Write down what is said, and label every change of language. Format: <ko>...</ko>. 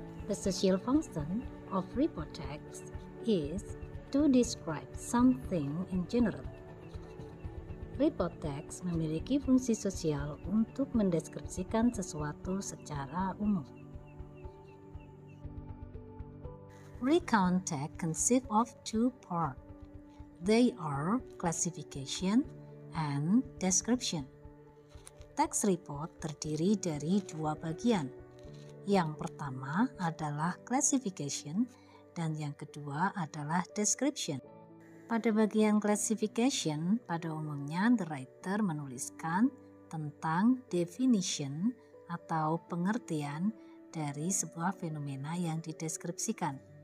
<en>The social function of report text is to describe something in general.</en> <id>Report text memiliki fungsi sosial untuk mendeskripsikan sesuatu secara umum.</id> <en>Recount text consists of 2 parts. They are classification and description.</en> <id>Teks report terdiri dari 2 bagian. Yang pertama adalah classification dan yang kedua adalah description. Pada bagian classification, pada umumnya</id> <en>the writer</en> <id>menuliskan tentang definition atau pengertian dari sebuah fenomena yang dideskripsikan.</id>